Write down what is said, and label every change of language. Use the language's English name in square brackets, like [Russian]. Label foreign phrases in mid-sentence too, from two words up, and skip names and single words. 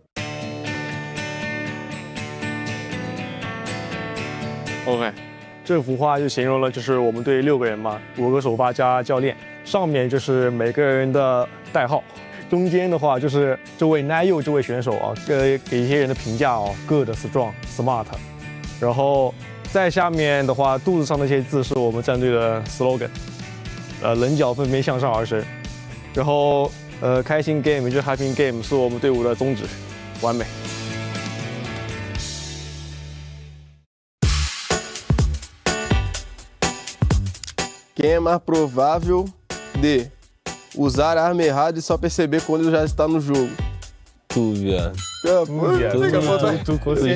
[Chinese] OK，这幅画就形容了就是我们队6个人嘛，5个首发加教练，上面就是每个人的代号，中间的话就是这位 Nayo 这位选手啊，给一些人的评价哦 ， [English] good、strong、smart， [Chinese] 然后在下面的话，肚子上那些字是我们战队的 slogan， 棱角分别向上而生，然后开心 game 就是 [English] happy game [Chinese] 是我们队伍的宗旨，完美。 [Portuguese] Quem é mais provável de usar a arma errada e só perceber quando já está no jogo? Tu, viado. Tu